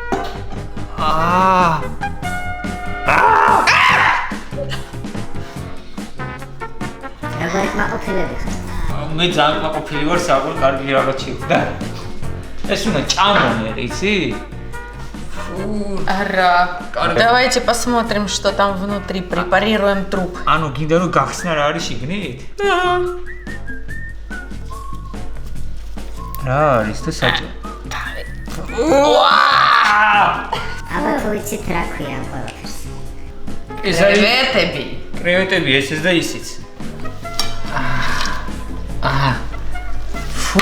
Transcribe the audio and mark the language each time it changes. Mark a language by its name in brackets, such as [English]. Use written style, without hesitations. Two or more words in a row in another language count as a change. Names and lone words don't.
[Georgian] როგორ მაყოფილები ხარ? მე ძალიან მაყოფილი ვარ, საყურ კარგი რაღაც შეხვდა. ეს უნდა ჭამონ, იცი? Ара. [Russian] Давайте посмотрим, что там внутри. Препарируем труп. [Georgian] ანუ გინდა რომ გახსნა რა არის შიგნით? რა არის და საჭო? აბა თუ იცით რა ქვია ამ ყველაფერს? ეს არის Креветები. კრევეტები, ესეც და ისიც. ფუ.